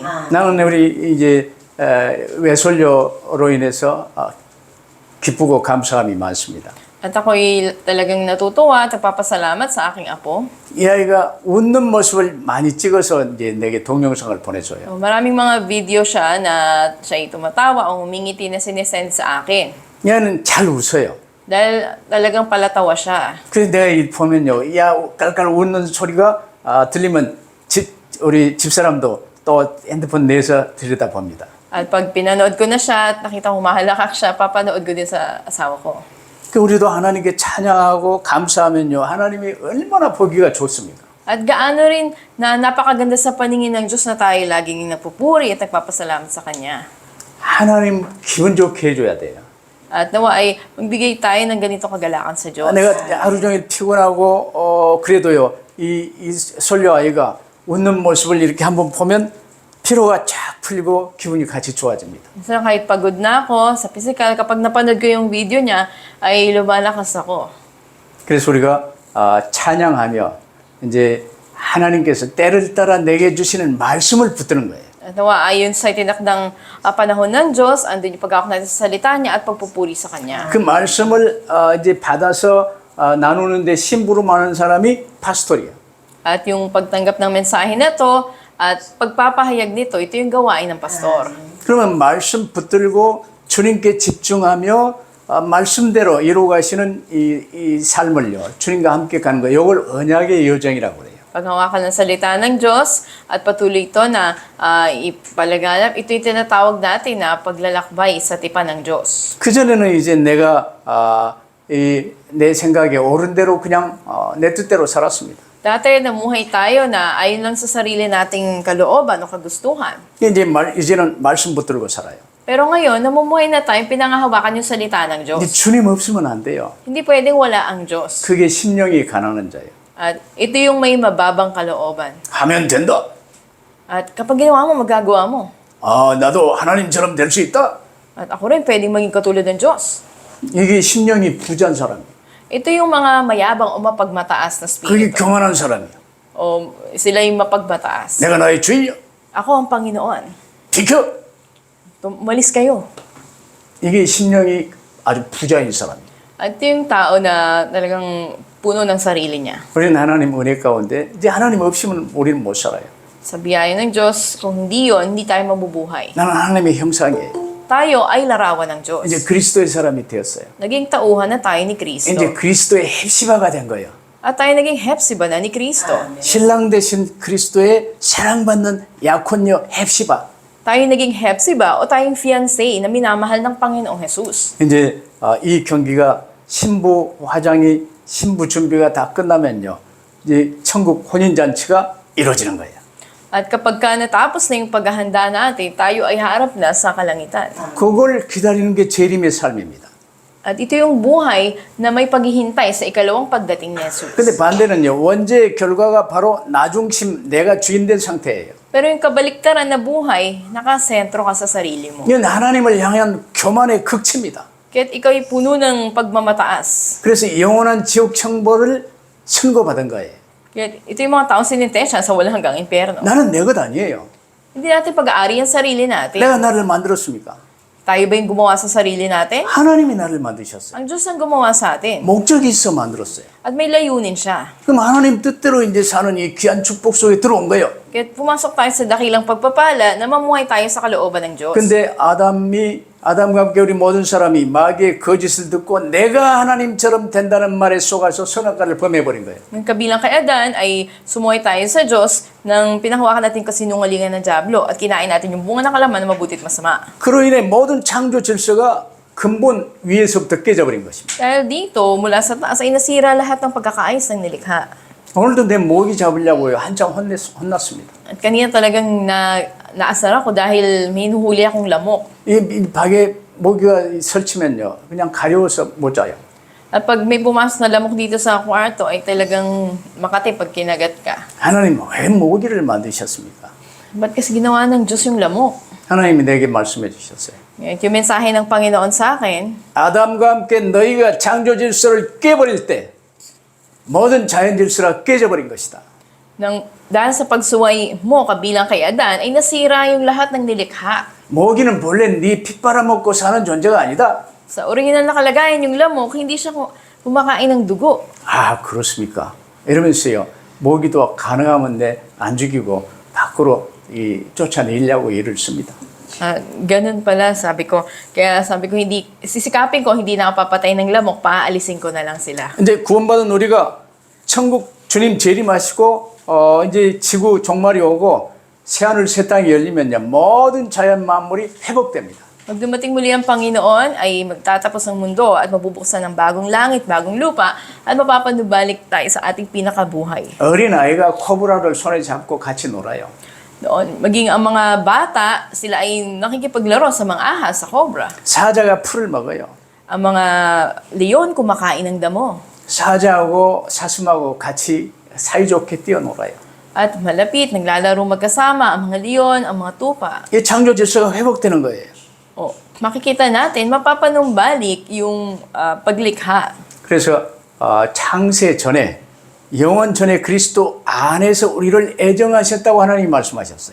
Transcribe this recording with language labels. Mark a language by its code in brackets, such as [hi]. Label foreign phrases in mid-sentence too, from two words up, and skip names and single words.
[ko] 나는 우리 이제 외솔료로 인해서 기쁘고 감사함이 많습니다. [tl] At ako'y talagang natutuwa at nagpapasalamat sa aking apo. [ko] 이 아이가 웃는 모습을 많이 찍어서 이제 내게 동영상을 보내줘요. [tl] Maraming mga video siya na siya'y tumatawa o humingiti na sinesend sa akin. [ko] 얘는 잘 웃어요. [tl] Dahil talagang palatawa siya. [ko] 그래서 내가 이 보면요, 야 깔깔 웃는 소리가 들리면 우리 집사람도 또 핸드폰 내서 들여다 봅니다. [tl] At pag pinanood ko na siya at nakita humahalakak siya, papanood ko din sa asawa ko. [ko] 그 우리도 하나님께 찬양하고 감사하면요, 하나님이 얼마나 보기가 좋습니까? [tl] At gaano rin na napakaganda sa paningin ng Diyos na tayo laging nagpupuri at nagpapasalamat sa Kanya. [ko] 하나님 기분 좋게 해줘야 돼요. [tl] At nawa ay magbigay tayo ng ganito kagalakan sa Diyos. [ko] 내가 하루 종일 피곤하고 그래도요, 이 솔려 아이가 웃는 모습을 이렇게 한번 보면 피로가 쫙 풀리고 기분이 같이 좋아집니다. [tl] Minsan kahit pagod na ako sa physical, kapag napanood ko yung video niya, ay lumalakas ako. [ko] 그래서 우리가 찬양하며 이제 하나님께서 때를 따라 내게 주시는 말씀을 붙드는 거예요. [tl] At nawa ayon sa itinakdang panahon ng Diyos, andun yung pag-aak natin sa salita niya at pagpupuri sa Kanya. [ko] 그 말씀을 이제 받아서 나누는데 심부름하는 사람이 파스토리예요. [tl] At yung pagtanggap ng mensahe na to at pagpapahayag nito, ito yung gawain ng pastor. [ko] 그러면 말씀 붙들고 주님께 집중하며 말씀대로 이루어가시는 이 삶을요, 주님과 함께 가는 거, 이걸 언약의 여정이라고 그래요. [tl] Paghawakan ng salita ng Diyos at patuloy ito na ipalaganap, ito yung tinatawag natin na paglalakbay sa tipan ng Diyos. [ko] 그전에는 이제 내가 내 생각에 옳은 대로 그냥 내 뜻대로 살았습니다. [tl] Dati namuhay tayo na ayon lang sa sarili nating kalooban o kagustuhan. [ko] 이제는 말씀 붙들고 살아요. [tl] Pero ngayon, namumuhay na tayo, pinangahawakan yung salita ng [ko] 근데 [tl] Diyos. [ko] 주님 없으면 안 돼요. [tl] Hindi pwedeng wala ang Diyos. [ko] 그게 심령이 가난한 자예요. [tl] At ito yung may mababang kalooban. [ko] 하면 된다. [tl] At kapag ginawa mo, magagawa mo. [ko] 나도 하나님처럼 될 수 있다. [tl] At ako rin pwedeng maging katulad ng Diyos. [ko] 이게 심령이 부자인 사람이에요. [tl] Ito yung mga mayabang o mapagmataas na [ko] 그게 [tl] spirito. [ko] 교만한 사람이에요. [tl] O sila yung mapagmataas. [ko] 내가 나의 주인이야. [tl] Ako ang Panginoon. [ko] 비켜. [tl] Tumalis kayo. [ko] 이게 심령이 아주 부자인 사람이에요. [tl] At ito yung tao na talagang puno ng sarili niya. [ko] 우리는 하나님 은혜 가운데 이제 하나님 없이면 우리는 못 살아요. [tl] Sa biyaya ng Diyos, kung hindi yun, hindi tayo mabubuhay. [ko] 나는 하나님의 형상이에요. [tl] Tayo ay larawan ng Diyos. [ko] 이제 그리스도의 사람이 되었어요. [tl] Naging tauhan na tayo ni Kristo. [ko] 이제 그리스도의 헵시바가 된 거예요. [tl] At tayo naging Hepsiba na ni Kristo. [ko] 신랑 되신 그리스도의 사랑받는 약혼녀 헵시바. [tl] Tayo naging Hepsiba o tayong fiancé na minamahal ng Panginoong Jesus. [ko] 이제 이 경기가 신부 화장이 신부 준비가 다 끝나면요, 이제 천국 혼인 잔치가 이루어지는 거예요. [tl] At kapag ka natapos na yung paghahanda natin, tayo ay harap na sa kalangitan. [ko] 그걸 기다리는 게 재림의 삶입니다. [tl] At ito yung buhay na may paghihintay sa ikalawang pagdating ni Jesus. [ko] 근데 반대는요, 원죄의 결과가 바로 나중심, 내가 주인 된 상태예요. [tl] Pero yung kabaliktaran na buhay, nakasentro ka sa sarili mo. [ko] 이건 하나님을 향한 교만의 극치입니다. [tl] Kaya't ikaw ay puno ng pagmamataas. [ko] 그래서 영원한 지옥 청벌을 선고받은 거예요. [tl] Kaya't ito yung mga taong sinintensya sa walang hanggang impyerno. [ko] 나는 내 것 아니에요. [tl] Hindi natin pag-aari ang sarili natin. [ko] 내가 나를 만들었습니까? [tl] Tayo ba yung gumawa sa sarili natin? [ko] 하나님이 나를 만드셨어요. [tl] Ang Diyos ang gumawa sa atin. [ko] 목적이 있어 만들었어요. [tl] At may layunin siya. [ko] 그럼 하나님 뜻대로 이제 사는 이 귀한 축복 속에 들어온 거예요. [tl] Kaya't pumasok tayo sa dakilang pagpapala na mamuhay tayo sa kalooban ng Diyos. [ko] 근데 아담과 함께 우리 모든 사람이 마귀의 거짓을 듣고 내가 하나님처럼 된다는 말에 속아서 선악과를 범해버린 거예요. [tl] Ng kabilang kay Adan ay sumuhay tayo sa Diyos nang pinahawakan natin kasinungalingan ng Diablo at kinain natin yung bunga ng kalaman na mabuti at masama. [ko] 그로 인해 모든 창조 질서가 근본 위에서부터 깨져버린 것입니다. [tl] Dahil dito, mula sa taas ay nasira lahat ng pagkakaayos ng nilikha. [ko] 오늘도 내 모기 잡으려고요. 한참 혼났습니다. [tl] At kanina talagang naasar ako dahil may hinuhuli akong lamok. [ko] 이 박에 모기가 설치면요, 그냥 가려워서 못 자요. [tl] At pag may pumasok na lamok dito sa kwarto ay talagang makati pag kinagat ka. [ko] 하나님 왜 모기를 만드셨습니까? [tl] Ba't kasi ginawa ng Diyos yung lamok? [ko] 하나님이 내게 말씀해 주셨어요. [tl] At yung mensahe ng Panginoon sa akin, [ko] 아담과 함께 너희가 창조 질서를 깨버릴 때 모든 자연 질서가 깨져버린 것이다. [tl] dahil sa pagsuway mo kabilang kay Adan, ay nasira yung lahat ng nilikha. [ko] 모기는 본래 네 피 빨아먹고 사는 존재가 아니다. [tl] Sa original na kalagayan, yung lamok, hindi siya kumakain ng dugo. [ko] 아, 그렇습니까? 이러면서요, 모기도 가능하면 안 죽이고 밖으로 쫓아내려고 일을 씁니다. [tl] Ganun pala, sabi ko. Kaya sabi ko, sisikapin ko, hindi na ako papatay ng lamok, paalisin ko na lang sila. [ko] 이제 구원받은 우리가 천국 주님 재림하시고 이제 지구 종말이 오고 새하늘 새 땅이 열리면요, 모든 자연 만물이 회복됩니다. [tl] Pag dumating muli ang Panginoon, ay magtatapos ang mundo at mabubuksan ng bagong langit, bagong lupa, at mapapanubalik tayo sa ating pinakabuhay. [ko] 어린아이가 코브라를 손에 잡고 같이 놀아요. [tl] Doon, maging ang mga bata, sila ay nakikipaglaro sa mga ahas, sa cobra. [ko] 사자가 풀을 먹어요. [tl] Ang mga leon kumakain ng damo. [ko] 사자하고 사슴하고 같이 사이좋게 뛰어놀아요. [tl] At malapit, naglalaro magkasama ang mga leon, ang mga tupa. [ko] 이 창조 질서가 회복되는 거예요. [tl] O, makikita natin, mapapanumbalik yung paglikha. [ko] 그래서 창세 전에 영원 전에 그리스도 안에서 우리를 애정하셨다고 하나님이 말씀하셨어요.